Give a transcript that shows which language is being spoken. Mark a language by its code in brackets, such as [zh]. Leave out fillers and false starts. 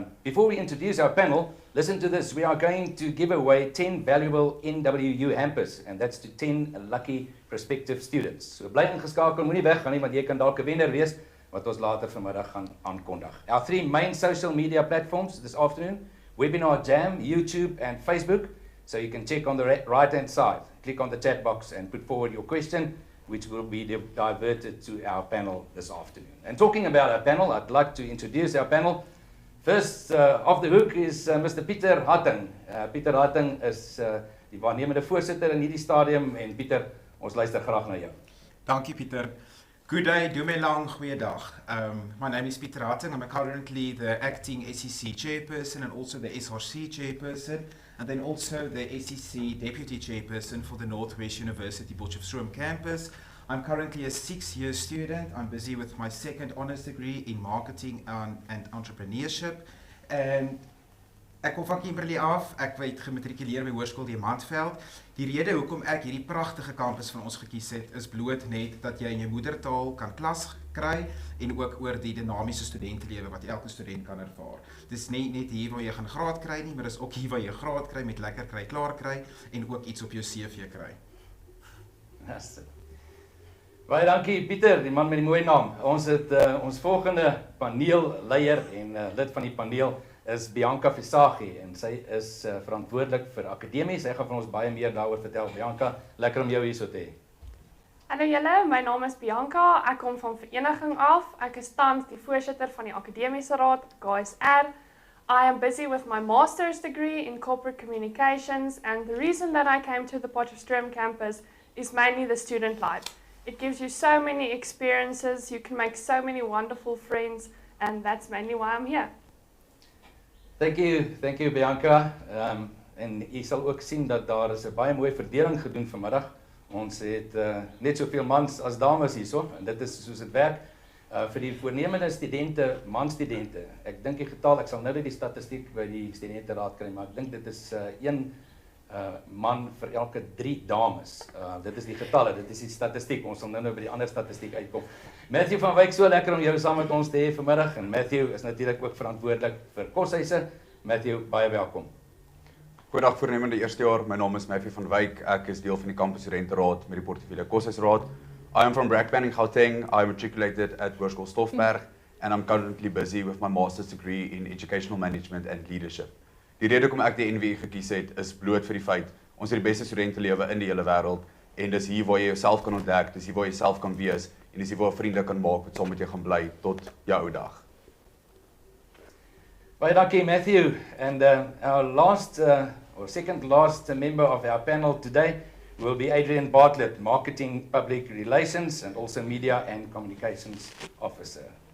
[en] Before we introduce our panel, listen to this. We are going to give away 10 valuable NWU hampers and that's to 10 lucky prospective students. [af] So bly ingeskakel, moenie weggaan nie want jy kan dalk 'n wenner wees wat ons later vanmiddag gaan aankondig. [en] Our three main social media platforms this afternoon, Webinar Jam, YouTube and Facebook. So you can check on the right hand side. Click on the chat box and put forward your question, which will be diverted to our panel this afternoon. And talking about our panel, I'd like to introduce our panel. First off the hook is Mr. Pieter Hatting. [af] Pieter Hatting is die waarnemende voorsitter in hierdie stadium en Pieter, ons luister graag na jou. Dankie Pieter. [en] Good day, [tn] dumelang, [af] goeiedag. [en] My name is Pieter Hatting. I'm currently the acting SCC chairperson and also the SRC chairperson, and then also the SCC deputy chairperson for the Northwest University Potchefstroom campus. I'm currently a 6-year student. I'm busy with my second honours degree in marketing and entrepreneurship. And [af] ek kom van Kimberley af. Ek het gematrikuleer by Hoërskool Diamantveld. Die rede hoekom ek hierdie pragtige kampus van ons gekies het, is bloot net dat jy in jou moedertaal kan klas kry en ook oor die dinamiese studentelewe wat elke student kan ervaar. Dis nie net hier waar jy gaan graad kry nie, maar dis ook hier waar jy graad kry met lekker kry, klaar kry en ook iets op jou CV kry. Yes. Baie dankie Pieter, die man met die mooie naam. Ons het ons volgende paneelleier en lid van die paneel is Bianca Visagie en sy is verantwoordelik vir akademie. Sy gaan van ons baie meer daaroor vertel. Bianca, lekker om jou hier so te hê. Hallo julle, my naam is Bianca. Ek kom van vereniging af. Ek is tans die voorsitter van die akademiese raad, KSR. [en] I am busy with my master's degree in corporate communications and the reason that I came to the Potchefstroom campus is mainly the student life. It gives you so many experiences, you can make so many wonderful friends and that's mainly why I'm here. Thank you Bianca. [af] En jy sal ook sien dat daar is 'n baie mooi verdeling gedoen vanmiddag. Ons het net soveel mans as dames hierso en dit is soos dit werk. Vir die voornemende studente, manstudente. Ek dink die getal, ek sal nou die statistiek by die studenteraad kry, maar ek dink dit is 1 man vir elke 3 dames. Dit is die getalle, dit is die statistiek. Ons sal nou by die ander statistiek uitkom. Matthew van Wyk, so lekker om jou saam met ons te hê vanmiddag en Matthew is natuurlik ook verantwoordelik vir koshuise. Matthew, baie welkom. Goeiedag voornemende eerstejaar, my naam is Matthew van Wyk, ek is deel van die Kampusstudenteraad met die portefeulje koshuisraad. [en] I am from Brakpan in Gauteng, I matriculated at Hoërskool Stoffberg and I'm currently busy with my master's degree in educational management and leadership. [af] Die rede hoekom ek die NWI gekies het is bloot vir die feit, ons het die beste studentelewe in die hele wêreld en dis hier waar jy jouself kan ontdek, dis hier waar jy self kan wees en dis hier waar vriende kan maak wat saam met jou gaan bly tot jou ou dag. Baie dankie Matthew, [en] and our last or second last member of our panel today will be Adrian Bartlett, Marketing Public Relations and also Media and Communications Officer.